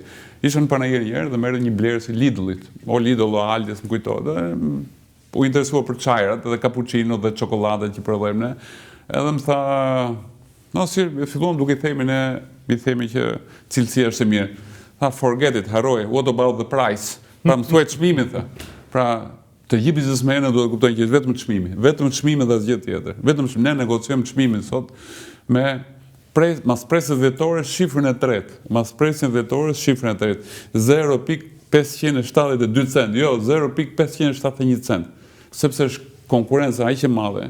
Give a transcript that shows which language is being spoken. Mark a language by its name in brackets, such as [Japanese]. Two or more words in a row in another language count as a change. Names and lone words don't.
[Albanian] Isha në panajër një herë dhe merrte një blerë si Lidlit, o Lidl o Aldi's, më kujtohet, dhe u interesua për çajrat dhe cappuccino dhe çokoladë që prodhojmë ne. Edhe më tha, filluam duke i themi që cilësia është e mirë. Tha, [English] forget it, harroj, what about the price? [Albanian] Pra më thuaj çmimin, tha. Pra, të gjithë biznesmenët duhet të kuptojnë që është vetëm çmimi. Vetëm çmimi dhe asgjë tjetër. Vetëm ne negociojmë çmimin sot me mas presës dhjetore shifrën e tretë. Mas presën dhjetore shifrën e tretë. 0 572 cent, jo 0.571 cent, sepse është konkurenca aq e madhe.